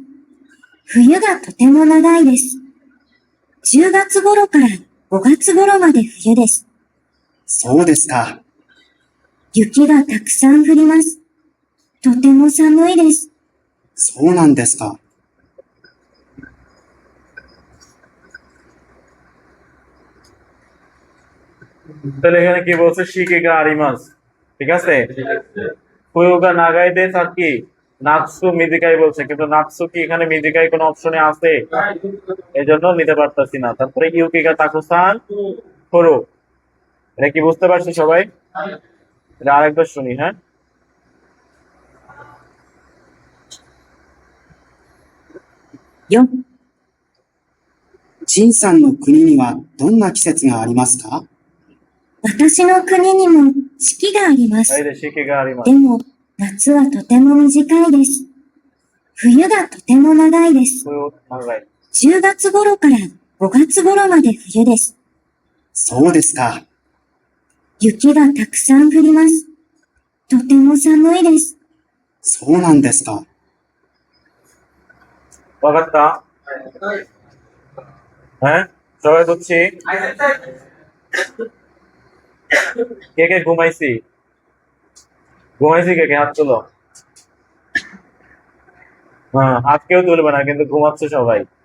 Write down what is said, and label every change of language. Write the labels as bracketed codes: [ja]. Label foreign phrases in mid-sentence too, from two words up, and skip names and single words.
[ja] 冬がとても長いです。10月頃から5月頃まで冬です。そうですか。雪がたくさん降ります。とても寒いです。そうなんですか。 [bn] তাহলে এখানে কি বলছে? [ja] 四季があります. [bn] ঠিক আছে, [ja] 冬が長い [bn] দেশ আর কি [ja] 夏短い [bn] বলছে, কিন্তু নাৎসু কি এখানে মিজিকাই কোনো অপশনে আছে? এই জন্য নিতে পারতাছি না। তারপরে [ja] 雪がたくさん降る, [bn] এটা কি বুঝতে পারছি সবাই? এটা আরেকবার শুনি, হ্যাঁ। [ja] 4、陳さんの国にはどんな季節がありますか？私の国にも四季があります。 [bn] এই যে [ja] 四季があります. でも、夏はとても短いです。冬がとても長いです。冬長い. 10月頃から5月頃まで冬です。そうですか。雪がたくさん降ります。とても寒いです。そうなんですか。わかった? [bn] হ্যাঁ, সবাই বুঝছি? কে কে ঘুমাইছি? ঘুমাইছি কে কে? হাত তোলো। হ্যাঁ, হাত কেউ তুলবে না, কিন্তু ঘুমাচ্ছে সবাই।